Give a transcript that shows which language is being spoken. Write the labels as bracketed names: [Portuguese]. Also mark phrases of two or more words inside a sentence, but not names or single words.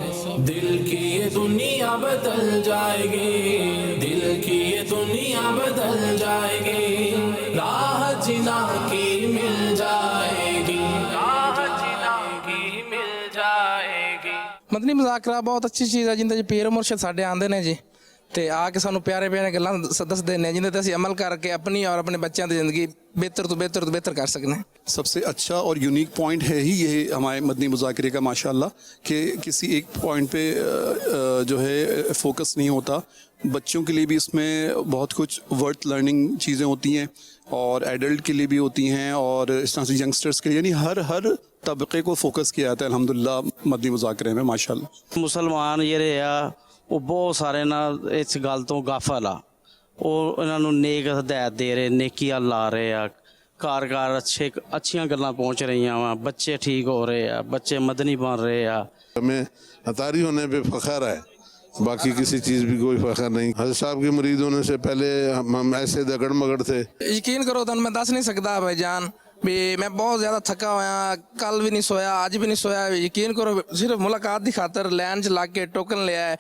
[Urdu] دل کی یہ دنیا بدل جائے گی, دل کی یہ دنیا بدل جائے گی, راہ جنا کی مل جائے گی, راہ جنا کی مل جائے گی. [Punjabi] مدنی مذاکرہ بہت اچھی چیز ہے جنہیں پیر مرشد ساڈے آندے نے جی تے آ کے سانو پیارے پیارے گلاں دسدے نے جنہیں تے اسی عمل کر کے اپنی اور اپنے بچیاں دی زندگی بہتر تو بہتر تو بہتر کر سکنے. [Urdu] سب سے اچھا اور [English] unique point [Urdu] ہے ہی یہ ہمارے مدنی مذاکرے کا ماشاءاللہ کہ کسی ایک پوائنٹ پہ جو ہے فوکس نہیں ہوتا. بچوں کے لیے بھی اس میں بہت کچھ [English] worth learning [Urdu] چیزیں ہوتی ہیں اور ایڈلٹ کے لیے بھی ہوتی ہیں اور اس طرح سے ینگسٹرز کے لیے, یعنی ہر طبقے کو فوکس کیا جاتا ہے الحمدللہ مدنی مذاکرے میں ماشاءاللہ. مسلمان [Punjabi] ਜਿਹੜੇ ਆ ਉਹ ਬਹੁਤ ਸਾਰੇ ਨਾ ਇਸ ਗੱਲ ਤੋਂ ਗਾਫਲ ਆ. ਉਹ ਇਹਨਾਂ ਨੂੰ ਨੇਕ ਹਦਾਇਤ ਦੇ ਰਹੇ, ਨੇਕੀਆਂ ਲਾ ਰਹੇ ਆ, ਘਰ ਘਰ ਅੱਛੀਆਂ ਗੱਲਾਂ ਪਹੁੰਚ ਰਹੀਆਂ ਵਾ, ਬੱਚੇ ਠੀਕ ਹੋ ਰਹੇ ਆ, ਬੱਚੇ ਮਦਨੀ ਬਣ ਰਹੇ ਆ. [Urdu] ہمیں اطاری ہونے پہ فخر ہے, باقی کسی چیز بھی کوئی فخر نہیں. حضرت صاحب کے مرید ہونے سے پہلے ہم ایسے دگڑ مگڑ تھے. یقین کرو تو میں دس نہیں سکتا بھائی جان بھی میں بہت زیادہ تھکا ہوا, کل بھی نہیں سویا, آج بھی نہیں سویا. [Punjabi] یقین کرو صرف ملاقات دی خاطر لائن چ لگ کے ٹوکن لیا ہے.